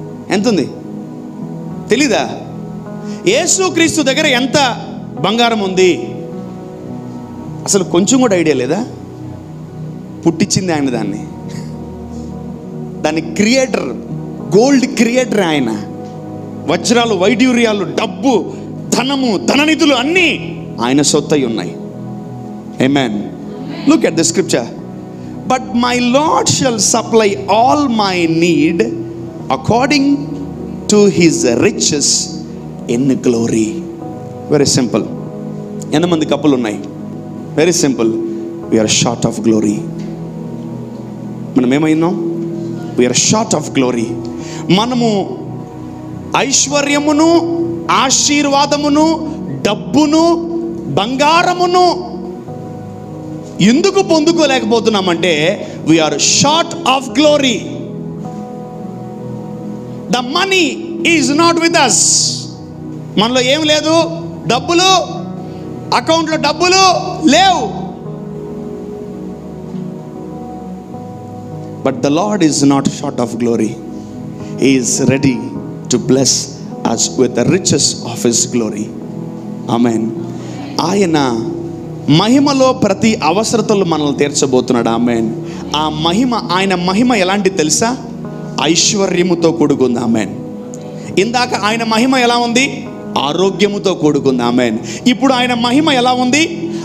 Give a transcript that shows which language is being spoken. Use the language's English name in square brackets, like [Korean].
[Telugu] ఎంత ఉంది తెలీదా? యేసుక్రీస్తు దగ్గర ఎంత బంగారం ఉంది అసలు కొంచెం కూడా ఐడియా లేదా? పుట్టించింది ఆయన, దాన్ని క్రియేటర్, గోల్డ్ క్రియేటర్ ఆయన. వజ్రాలు, వైడ్యూర్యాలు, డబ్బు, ధనము, ధననిధులు అన్నీ ఆయన సొత్తై ఉన్నాయి. [English] ఆమేన్. Look at the scripture. But my Lord shall supply all my need according to his riches in glory. Very simple. [Telugu] ఎంతమంది కప్పులు ఉన్నాయి? [English] Very simple. We are short of glory. [Telugu] మనం ఏమైనాం? [English] We are short of glory. [Telugu] మనము ఐశ్వర్యమును, ఆశీర్వాదమును, డబ్బును, బంగారమును ఎందుకు పొందుకోలేకపోతున్నామంటే [English] we are short of glory. The money is not with us. [Telugu] మనలో ఏం లేదు, డబ్బులు, అకౌంట్లో డబ్బులు లేవు. [English] But the Lord is not short of glory. He is ready to bless us with the riches of his glory. Amen. [Telugu] ఆయన మహిమలో ప్రతి అవసరతలు మనల్ని తీర్చబోతున్నాడు. ఆమేన్. ఆ మహిమ, ఆయన మహిమ ఎలాంటిది తెలుసా? ఐశ్వర్యముతో కూడుకుంది. ఆమేన్. ఇందాక ఆయన మహిమ ఎలా ఉంది? ఆరోగ్యముతో కూడుకుంది. ఆమేన్. ఇప్పుడు ఆయన మహిమ ఎలా ఉంది?